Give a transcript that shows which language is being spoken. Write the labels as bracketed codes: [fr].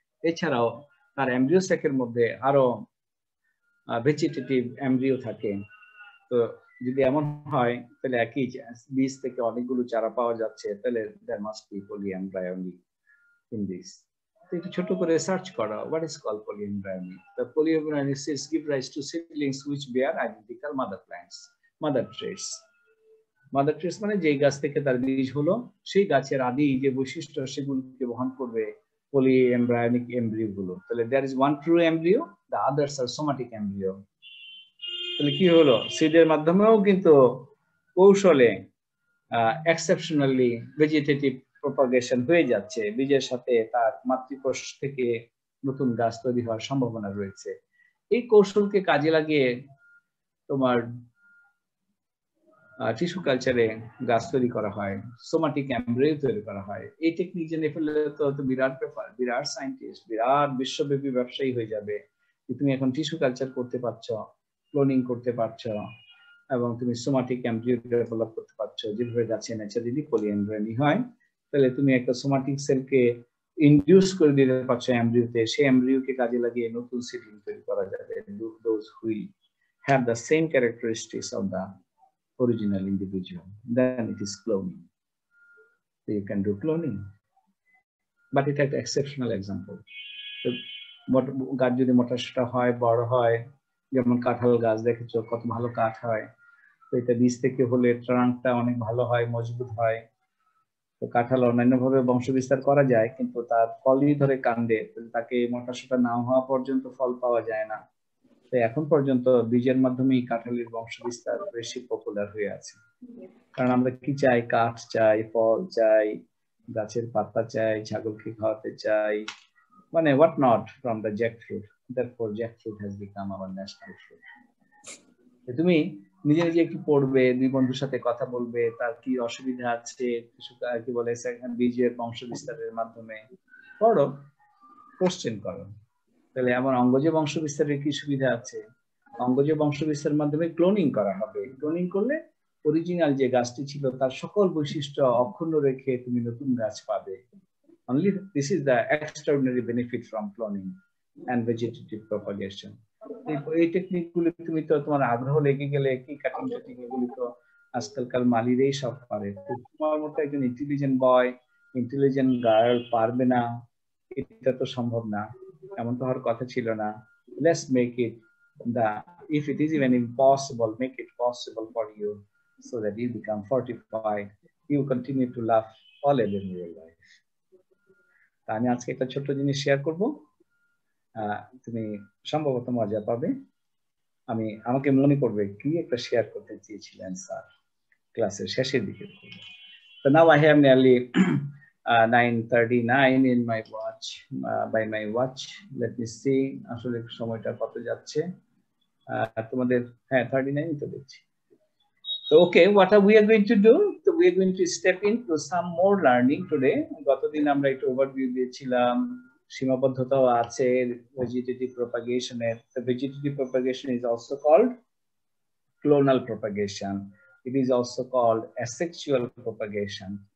[bn] এছাড়াও তার এমব্রিও স্যাকের মধ্যে আরো ভেজিটেটিভ এমব্রিও থাকে। তো যদি এমন হয় তাহলে একই বীজ থেকে অনেকগুলো চারা পাওয়া যাচ্ছে, তাহলে [en] there must be polyembryony in this. [bn] তো একটু ছোট করে সার্চ করো, [en] what is called polyembryony? The polyembryony seeds give rise to seedlings which bear identical mother plants, mother traits. [bn] Mother trees মানে যে গাছ থেকে তার বীজ হলো সেই গাছের আদি যে বৈশিষ্ট্য সেগুলোকে বহন করবে polyembryonic embryo গুলো। তাহলে [en] there is one true embryo, the others are somatic embryo. [bn] তাহলে কি হলো, সিডের মাধ্যমেও কিন্তু কৌশলে এক্সেপশনালি ভেজিটেটিভ প্রপাগেশন হয়ে যাচ্ছে, বীজের সাথে তার মাতৃকোষ থেকে নতুন গাছ তৈরি হওয়ার সম্ভাবনা রয়েছে। এই কৌশলকে কাজে লাগিয়ে তোমার টিস্যু কালচারে গাছ তৈরি করা হয়, সোমাটিক এমব্রিও তৈরি করা হয়। এই টেকনিক জেনে ফেললে তো বিরাট ব্যাপার, বিরাট সায়েন্টিস্ট, বিরাট বিশ্বব্যাপী ব্যবসায়ী হয়ে যাবে। তুমি এখন টিস্যু কালচার করতে পারছো, ক্লোনিং করতে পারছো, এবং তুমি সোমাটিক এমব্রিও ডেভেলপ করতে পারছো। যেভাবে গাছে ন্যাচারালি পলিএমব্রিওনি হয়, তাহলে তুমি একটা সোমাটিক সেলকে ইনডিউস করে দিতে পারছো এমব্রিওতে, সেই এমব্রিওকে কাজে লাগিয়ে নতুন সিডলিং তৈরি করা যাবে। [en] Those who have the same characteristics of the original individual, then it is cloning. So you can do cloning, but it is an exceptional example. [bn] So গাছ যদি মোটাসোটা হয়, বড় হয়, যেমন কাঁঠাল গাছ দেখেছো কত ভালো কাঠ হয়, তো এটা বীজ থেকে হলে ট্রাঙ্কটা অনেক ভালো হয়, মজবুত হয়। তো কাঁঠাল অন্যান্য ভাবে বংশ বিস্তার করা যায়, কিন্তু তার ফলই ধরে কাণ্ডে, তাকে মোটাসোটা না হওয়া পর্যন্ত ফল পাওয়া যায় না। তো এখন পর্যন্ত বীজের মাধ্যমেই কাঁঠালের বংশ বিস্তার বেশি পপুলার হয়ে আছে। কারণ আমরা কি চাই, কাঠ চাই, ফল চাই, গাছের পাতা চাই, ছাগলকে খাওয়াতে চাই, মানে [en] what not from the jackfruit. Therefore jackfruit has become our national fruit. [bn] তুমি নিজে নিজে একটু পড়বে, দুই বন্ধুর সাথে কথা বলবে, তার কি অসুবিধা আছে, কি বলে বীজের বংশ বিস্তারের মাধ্যমে পড়ো, কোশ্চেন করো। তাহলে আমার অঙ্গজ বংশ বিস্তারের কি সুবিধা আছে? অঙ্গজ বংশ বিস্তারের মাধ্যমে ক্লোনিং করা হবে। ক্লোনিং করলে অরিজিনাল যে গাছটি ছিল তার সকল বৈশিষ্ট্য অক্ষুণ্ণ রেখে তুমি নতুন গাছ পাবে। [en] Only this is the extraordinary benefit from cloning and vegetative propagation. [bn] এই টেকনিক গুলি তুমি তো তোমার আগ্রহ লেগে গেলে কি কাটিং টেকনিক এগুলি তো আজকালকার মালিরাই সব পারে। তোমার মতো একজন ইন্টেলিজেন্ট বয়, ইন্টেলিজেন্ট গার্ল পারবে না এটা তো সম্ভব না, এমন তো হওয়ার কথা ছিল না। [en] Let's make it if it is even impossible, make it possible for you so that you become fortified, you continue to laugh all in your life. [bn] আমি আজকে একটা ছোট্ট জিনিস শেয়ার করব, তুমি সম্ভবত মজা পাবে। আমাকে মনে করবে কি একটা শেয়ার করতে চেয়েছিলেন স্যার ক্লাসের শেষের দিকে। [en] So now I have nearly 9:39 in my watch, by my watch. Let me see [bn] আসলে সময়টা কত যাচ্ছে তোমাদের। হ্যাঁ 39 তো দেখছি। [en] So okay, what are we going to do? So we are going to step into some more learning today. [bn] গতদিন আমরা একটু ওভারভিউ দিয়েছিলাম সীমাবদ্ধতাও আছে vegetative প্রপাগেশনের। [en] The vegetative propagation is also called clonal propagation. It is also called asexual propagation.